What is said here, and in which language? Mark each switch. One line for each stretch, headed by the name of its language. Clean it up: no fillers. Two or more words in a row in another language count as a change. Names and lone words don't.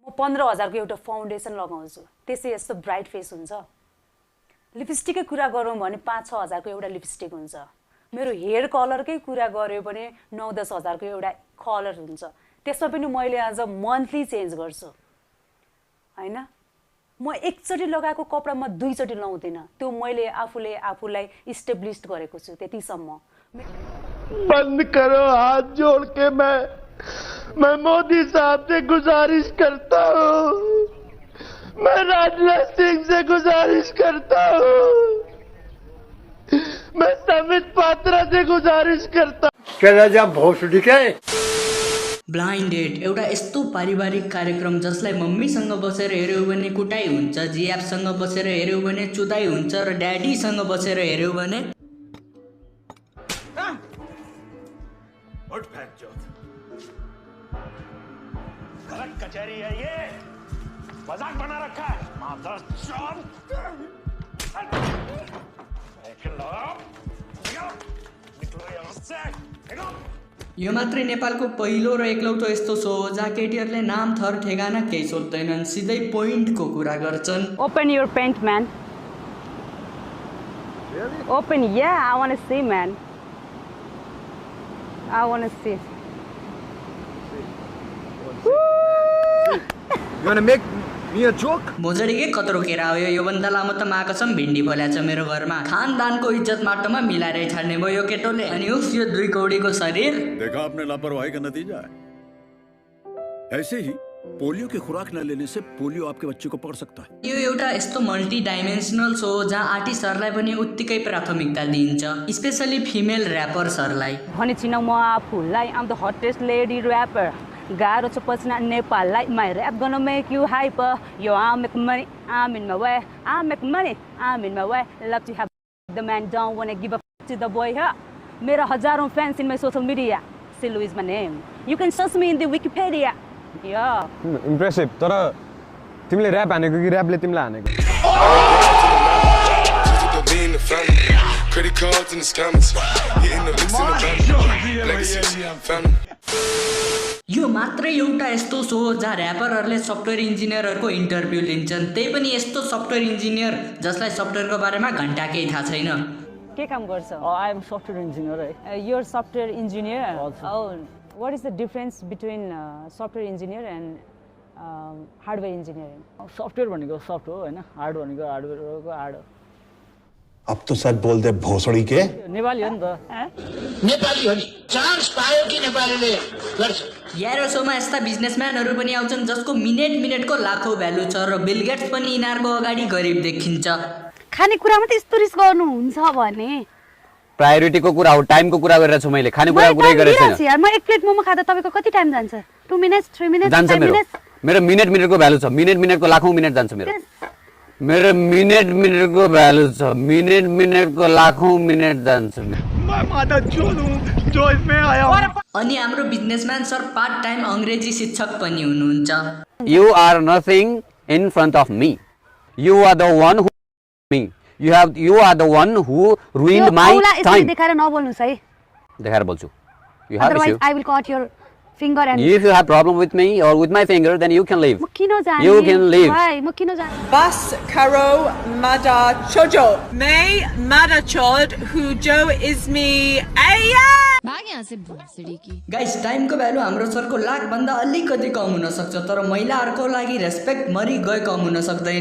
Nepali: 15,000 को एउटा फाउन्डेसन लगाउँछु त्यसै यस्तो
English: bright face
Nepali: हुन्छ लिपस्टिकै कुरा गरौँ भने 5-6 को एउटा लिपस्टिक हुन्छ मेरो हेयर कलरकै कुरा गर्यो भने 9-10 को एउटा कलर हुन्छ त्यसमा पनि मैले आज
English: monthly change
Nepali: गर्छु हैन म एकचोटी लगाएको कपडा म दुईचोटी लाउँदिन त्यो मैले आफूलाई इस्टेब्लिश गरेको छु त्यतिसम्म
Hindi: बंद करो हाथ जोड़ के मैं मोदी साहब से गुजारिश करता हूँ मैं राजनाथ सिंह से गुजारिश करता हूँ मैं संबित पात्रा से गुजारिश करता
Nepali: ब्लाइन्डेड एउटा यस्तो पारिवारिक कार्यक्रम जसलाई मम्मीसँग बसेर हेर्यो भने कुटाइ हुन्छ जियापसँग बसेर हेर्यो भने चुदाइ हुन्छ र ड्याडीसँग बसेर हेर्यो भने
Hindi: गलत कचहरी है ये मजाक बना रखा है
Nepali: यो मात्रै नेपालको पहिलो र एकलौटो यस्तो सो हो जहाँ केटीहरूले नाम थर ठेगाना केही सोध्दैनन् सिधै पोइन्टको कुरा गर्छन्
English: Open your pant, man. Really? Open, yeah, I want to see, man. I want to see. You want to make me a joke?
Nepali: मोजडीकै कत्रो केरा हो योभन्दा लामो त माकसम भिन्डी फल्याछ मेरो घरमा खानदानको इज्जत माटोमा मिलाएर छाड्ने भयो यो केटोले अनि उफ यो 2 कौडीको शरीर
Hindi: देखा आपने लापरवाही का नतीजा है ऐसे ही पोलियो की खुराक न लेने से पोलियो आपके बच्चे को पकड़ सकता है
Nepali: यो एउटा यस्तो
English: multi dimensional show
Nepali: हो जहाँ आर्टिस्टहरूलाई पनि उत्तिकै प्राथमिकता दिइन्छ
English: specially female
Nepali: ऱ्यापर्सहरूलाई भने चिन म आफूलाई
English: I'm the hottest lady rapper.
Nepali: गाह्रो छ पछिना नेपाललाई
English: my rap gonna make you hyper. Yo, I make money, I'm in my way. I make money, I'm in my way. Love to have the man, don't wanna give up to the boy. Huh?
Hindi: मेरा हजारों
English: fans in my social media. Silu is my name. You can search me in the Wikipedia. Yeah. Impressive.
Nepali: तर तिमीले र्याप हानेको कि र्यापले तिमीलाई हानेको
English: Credit cards in the scammers, hitting the licks in the van, legacies, family.
Nepali: यो मात्रै एउटा यस्तो सो हो जहाँ ऱ्यापरहरूले सफ्टवेयर इन्जिनियरहरूको इन्टरभ्यू लिन्छन् त्यही पनि यस्तो
English: software engineer
Nepali: जसलाई सफ्टवेयरको बारेमा घण्टा केही थाहा छैन के काम गर्छ
English: I am software engineer. You're software engineer. Also. Oh, what is the difference between software engineer and hardware engineering?
Nepali: Software भनेको सफ्ट हो हैन हार्ड भनेको हार्डवेयरको हार्ड हो
Hindi: अब तो सच बोल दे भोसड़ी के
Nepali: नेपाली हो नि त नेपाली हो नि चान्स पायो कि नेपालीले गर्छ यारो सोमा यस्ता बिजनेसम्यानहरू पनि आउँछन् जसको मिनेटको लाखौँ भ्यालु छ र बिल गेट्स पनि यिनीहरूको अगाडि गरिब देखिन्छ खानेकुरामा त यस्तो रिस्क गर्नुहुन्छ भने प्रायोरिटीको कुरा हो टाइमको कुरा गरिरहेछु मैले खानेकुरा कुरै गरेको छैन यार म एक प्लेट मोमो खादा तपाईको कति टाइम जान्छ 2 मिनेट्स 3 मिनेट्स जान्छ मेरो मिनेटको भ्यालु छ मिनेटको लाखौँ मिनेट जान्छ मेरो मिनेटको भ्यालु छ मिनेटको लाखौँ मिनेट जान्छ
Hindi: मैं माता चोद हूँ जो इसमें आया हूँ
Nepali: अनि हाम्रो बिजनेसम्यान सर
English: part time
Nepali: अंग्रेजी शिक्षक पनि हुनुहुन्छ
English: You are nothing in front of me. You are the one who me. You are the one who ruined my time.
Nepali: देखाएर नबोल्नुस् है देखाएर बोल्छु.
English: You have Otherwise issue. I will cut your finger and If you have problem with me or with my finger, then you can leave.
Nepali: म किन जाने
English: You can leave.
Nepali: भाइ म किन जाने
Hindi: बस करो मादा चोजो। मैं मादा चोद हूँ जो इसमें आया. भाग यहाँ से भोसडी की
Nepali: गाइस टाइमको भ्यालु हाम्रो सरको लाख भन्दा अलिकति कम हुन सक्छ तर महिलाहरूको लागि रेस्पेक्ट मरि गए कम हुन सक्दैन